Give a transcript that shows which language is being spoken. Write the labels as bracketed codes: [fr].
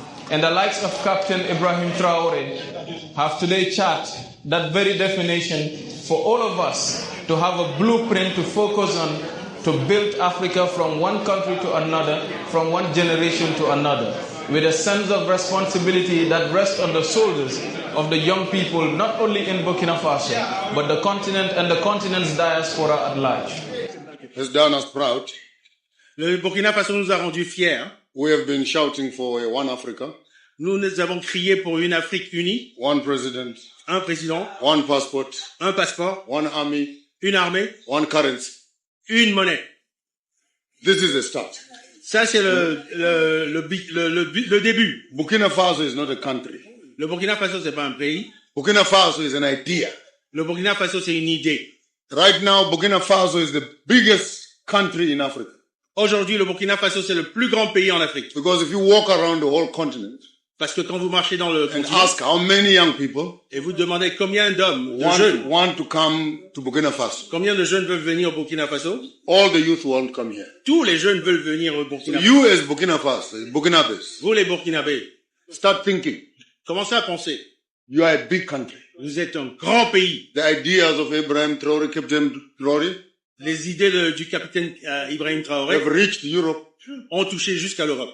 [en] And the likes of Captain Ibrahim Traore have today charted that very definition for all of us to have a blueprint to focus on, to build Africa from one country to another, from one generation to another, with a sense of responsibility that rests on the shoulders of the young people, not only in Burkina Faso, but the continent and the continent's diaspora at large. Has done us proud. [fr] Le Burkina Faso nous a rendus fiers. [en] We have been shouting for one Africa. [fr] Nous avons crié pour une Afrique unie. [en] One president. [fr] Un président. [en] One passport. [fr] Un passeport. [en] One army. [fr] Une armée. [en] One currency. [fr] Une monnaie. [en] This is the start. [fr] Ça, c'est le début. [en] Burkina Faso is not a country. [fr] Le Burkina Faso, c'est pas un pays. [en] Burkina Faso is an idea. [fr] Le Burkina Faso, c'est une idée. [en] Right now, Burkina Faso is the biggest country in Africa. [fr] Aujourd'hui, le Burkina Faso, c'est le plus grand pays en Afrique. [en] Because if you walk around the whole continent, [fr] parce que quand vous marchez dans le continent, [en] ask how many young people, [fr] et vous demandez combien d'hommes, de jeunes, [en] want to come to Burkina Faso, [fr] combien de jeunes veulent venir au Burkina Faso, [en] all the youth won't come here. [fr] Tous les jeunes veulent venir au Burkina Faso. [en] You as Burkina Faso, Burkinabés, [fr] vous les Burkinabés, [en] start thinking. [fr] Commencez à penser. [en] You are a big country. [fr] Vous êtes un grand pays. [en] The ideas of Ibrahim Traore, Captain Traore, [fr] les idées du capitaine Ibrahim Traoré [en] have reached Europe, [fr] ont touché jusqu'à l'Europe,